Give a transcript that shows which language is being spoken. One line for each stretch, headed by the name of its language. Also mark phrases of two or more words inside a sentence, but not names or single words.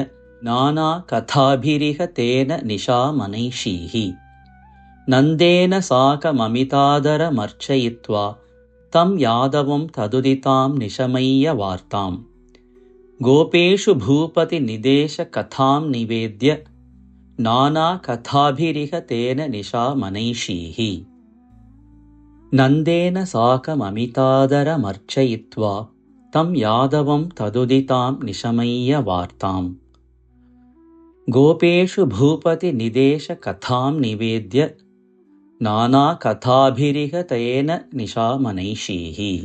Sanskrit: നാനാ കഥാഭിരിഹ തേന നിശാമനൈഷീഃ. നന്ദേന സാകമമിതാദരമർച്ചയിത്വാ. തം യാദവം തദുദിതാം നിശമയ്യ വാർത്താം. ഗോപേഷു ഭൂപതി നിദേശ കഥാം നിവേദ്യ. नानाकथाभिरिह तेन निशामनैषीः नन्देन साकममितादरमर्चयित्वा तं यादवं तदुदितां निशमय्य वार्ताम् गोपेषु भूपतिनिदेशकथां निवेद्य नानाकथाभिरिह तेन निशामनैषीः